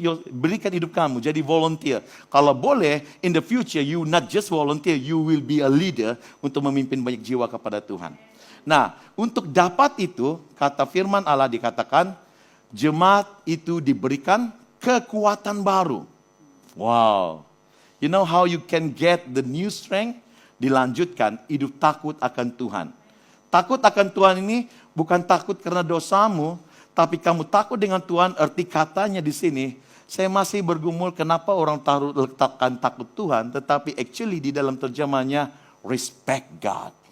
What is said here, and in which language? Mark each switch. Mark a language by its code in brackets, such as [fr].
[id] Berikan hidup kamu jadi volunteer. Kalau boleh, [en] in the future you not just volunteer, you will be a leader [id] untuk memimpin banyak jiwa kepada Tuhan. Nah, untuk dapat itu, kata firman Allah dikatakan, jemaat itu diberikan kekuatan baru. Wow. [en] You know how you can get the new strength? [id] Dilanjutkan, hidup takut akan Tuhan. Takut akan Tuhan ini bukan takut karena dosamu, tapi kamu takut dengan Tuhan. Arti katanya di sini, saya masih bergumul kenapa orang letakkan takut Tuhan, tetapi actually di dalam terjemahnya [en] respect God.